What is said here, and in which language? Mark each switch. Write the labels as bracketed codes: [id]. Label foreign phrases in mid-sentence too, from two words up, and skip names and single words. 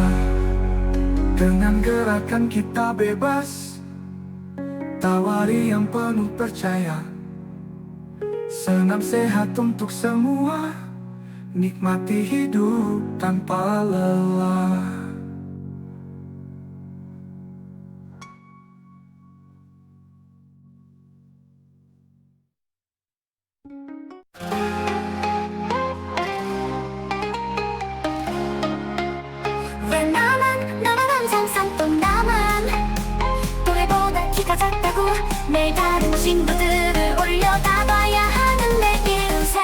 [id] Dengan gerakan kita bebas, tawari yang penuh percaya. Senam sehat untuk semua, nikmati hidup tanpa lelah. [ko] 왜 나만 항상 또 나만 또래보다 키가 작다고 매일 다른 친구들을 올려다 봐야 하는 내 인생.